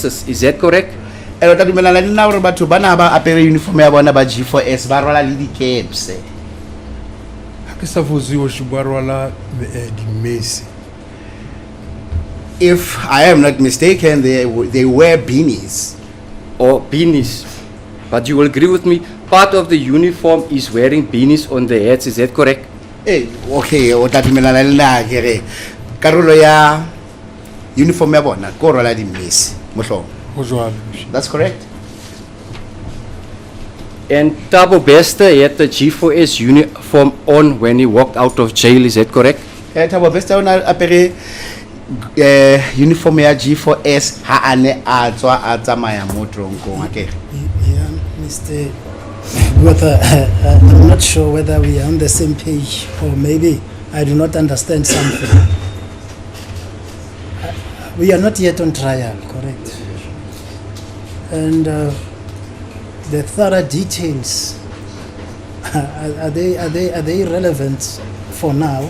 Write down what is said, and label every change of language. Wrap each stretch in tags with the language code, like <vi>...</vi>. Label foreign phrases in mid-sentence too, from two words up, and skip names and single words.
<en>Is that correct? And what</en> <st>dumelana le nna hore batho bana ba apere uniform ya bona ba G4S ba rwala le di caps. Ha ke sa fosi,</st> <en>Your Worship,</en> <st>ba rwala di mese.</st> <en>If I am not mistaken, they wear beanies. Or beanies. But you will agree with me, part of the uniform is wearing beanies on their heads. Is that correct?</en> <st>Okay, o tla dumelana le nna ke re karolo ya uniform ya bona ko rola di mmisi mohlomong. Ho jwalo.</st> <en>That's correct. And Thabo Bester had the G4S uniform on when he walked out of jail, is that correct?</en> <st>Thabo Bester o na apere uniform ya G4S ha ane a tswa a tsamaya mo tronkong akere.</st> <en>Yeah, Mr. Whether I'm not sure whether we are on the same page or maybe I do not understand something. We are not yet on trial, correct? And the thorough details are they relevant for now?</en>